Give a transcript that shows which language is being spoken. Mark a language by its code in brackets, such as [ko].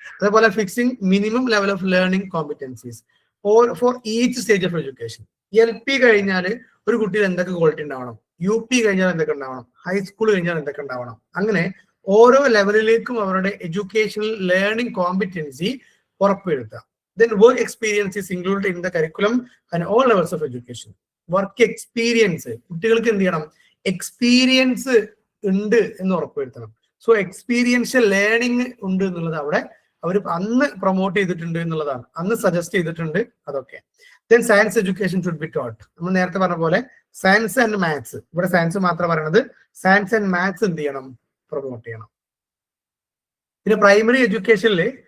[ml] അതേപോലെ [en] Fixing minimum level of learning competencies for each stage of education. [ml] LP കഴിഞ്ഞാൽ ഒരു കുട്ടിയിൽ എന്തൊക്കെ ക്വാളിറ്റി ഉണ്ടാവണം, UP കഴിഞ്ഞാൽ എന്തൊക്കെ ഉണ്ടാവണം, ഹൈസ്കൂൾ കഴിഞ്ഞാൽ എന്തൊക്കെ ഉണ്ടാവണം, അങ്ങനെ ഓരോ ലെവലിലേക്കും അവരുടെ എഡ്യൂക്കേഷണൽ ലേണിംഗ് കോമ്പിറ്റൻസി ഉറപ്പുവരുത്തുക. [en] Then work experience is included in the curriculum and all levels of education. [ml] Work experience, കുട്ടികൾക്ക് എന്ത് ചെയ്യണം, എക്സ്പീരിയൻസ് ഉണ്ട് എന്ന് ഉറപ്പുവരുത്തണം. സോ എക്സ്പീരിയൻഷ്യൽ ലേണിംഗ് ഉണ്ട് എന്നുള്ളത് അവിടെ അവർ അന്ന് പ്രൊമോട്ട് ചെയ്തിട്ടുണ്ട് എന്നുള്ളതാണ്, അന്ന് സജസ്റ്റ് ചെയ്തിട്ടുണ്ട് അതൊക്കെ. [en] Then science education should be taught. [ml] നമ്മൾ നേരത്തെ പറഞ്ഞ പോലെ സയൻസ് ആൻഡ് മാത്സ്, ഇവിടെ സയൻസ് മാത്രം പറയണത്, സയൻസ് ആൻഡ് മാത്സ് എന്ത് ചെയ്യണം, പ്രൊമോട്ട് ചെയ്യണം. പിന്നെ പ്രൈമറി എഡ്യൂക്കേഷനിൽ